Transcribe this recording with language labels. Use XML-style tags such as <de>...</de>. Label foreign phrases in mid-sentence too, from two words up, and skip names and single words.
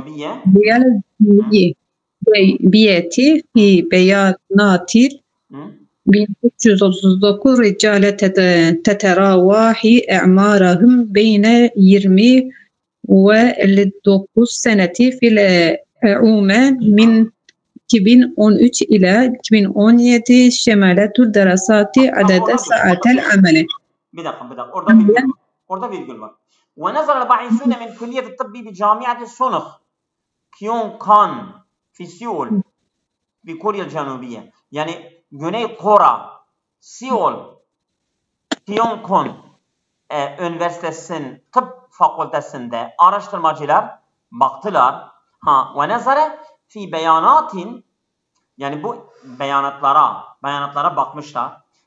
<ar>الجنوبية في بيانات 1339 رجال تتراوح أعمارهم بين 20 و9 سنة في العام من 2013 إلى 2017 شملت الدراسات عدد ساعات العمل.</ar> <tr>Bir dakika. Orada virgül var.</tr> <ar>ونظر الباحثون من كلية الطب بجامعة سونغ كيونغان في سيول بكوريا الجنوبية.</ar> <tr>Yani Güney Kore, Seoul, Kyongkon Üniversitesi'nin tıp fakültesinde araştırmacılar baktılar.</tr> <ar>ونظر في بيانات</ar> <tr>yani bu beyanatlara bakmışlar.</tr>